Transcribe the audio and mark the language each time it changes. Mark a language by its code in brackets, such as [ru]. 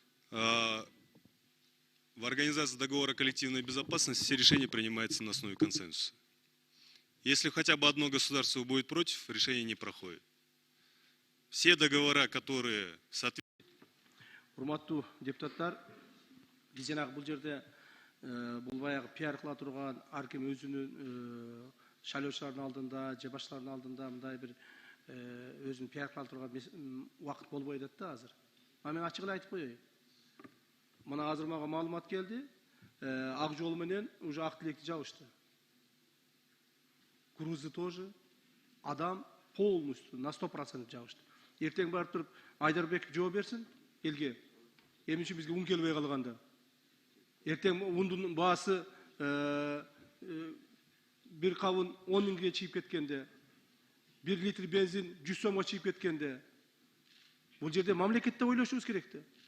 [ru] В организации договора коллективной безопасности все решения принимаются на основе консенсуса. Если хотя бы одно государство будет против, решение не проходит. Все договора, которые соответствуют... [ky] Урматтуу депутаттар, биз жанагы бул жерде бул баягы пиар кыла турган ар ким өзүнүн шайлоочулардын алдында, же башкалардын алдында мындай бир өзүн пиар кыла турган убакыт болбой атат да азыр. Мен ачык эле айтып коеюн. Мына азыр мага маалымат келди, ак жол менен уже ак тилекти жабышты. [ru] Грузы тоже, адам полностью на 100% жабышты. [ky] Эртең барып туруп Айдарбеков жооп берсин элге. Эмне үчүн бизге ун келбей калганда? Эртең ундун баасы бир кабын 10 миңге чыйып кеткенде, 1 литр бензин 100 сомго чыйып кеткенде, бул жерде мамлекетте ойлошубуз керек да.